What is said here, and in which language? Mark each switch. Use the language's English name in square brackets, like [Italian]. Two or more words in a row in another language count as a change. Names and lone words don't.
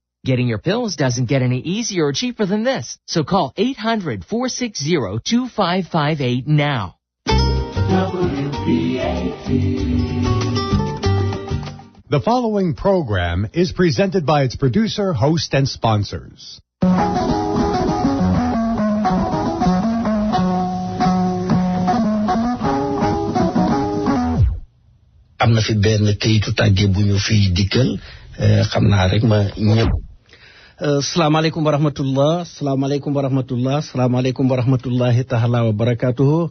[English] Getting your pills doesn't get any easier or cheaper than this. So call 800-460-2558 now. The following program is presented by its producer, host, and sponsors. [Wolof] am na fi benn kayitu tàgge bu ñu fi dikkal xam naa rek ma ñëpp. [Arabic] السلام عليكم ورحمة الله، السلام عليكم ورحمة الله، السلام عليكم ورحمة الله تعالى وبركاته.